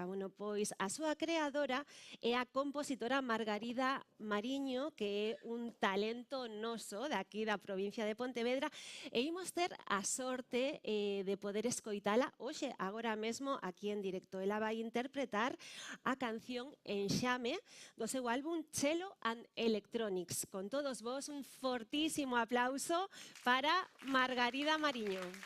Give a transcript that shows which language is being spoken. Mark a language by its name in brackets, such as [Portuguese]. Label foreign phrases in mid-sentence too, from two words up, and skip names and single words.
[Galician] Bueno, pois a súa creadora é a compositora Margarida Mariño, que é un talento noso daqui da provincia de Pontevedra, e imos ter a sorte de poder escoitala hoxe, agora mesmo, aquí en directo. Ela vai interpretar a canción Enxame, do seu álbum Cello and Electronics. Con todos vos, un fortísimo aplauso para Margarida Mariño.